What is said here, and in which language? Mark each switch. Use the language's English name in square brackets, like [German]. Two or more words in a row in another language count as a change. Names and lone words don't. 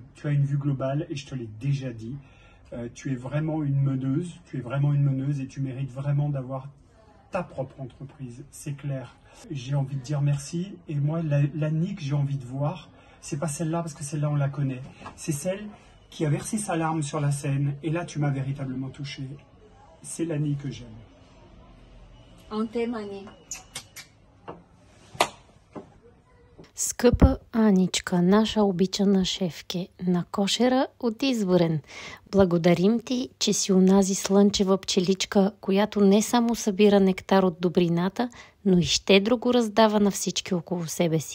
[French] Tu as une vue globale et je te l'ai déjà dit. Tu es vraiment une meneuse et tu mérites vraiment d'avoir ta propre entreprise, c'est clair. J'ai envie de dire merci et moi l'Annie que j'ai envie de voir, c'est pas celle-là parce que celle-là on la connaît, c'est celle qui a versé sa larme sur la scène et là tu m'as véritablement touché. C'est l'Annie que j'aime. On t'aime, Ани. [Bulgarian] Скъпа Аничка, наша обичана шефке, на кошера от Изворен, благодарим ти, че си онази слънчева пчеличка, която не само събира нектар от добрината, но и щедро го раздава на всички около себе си.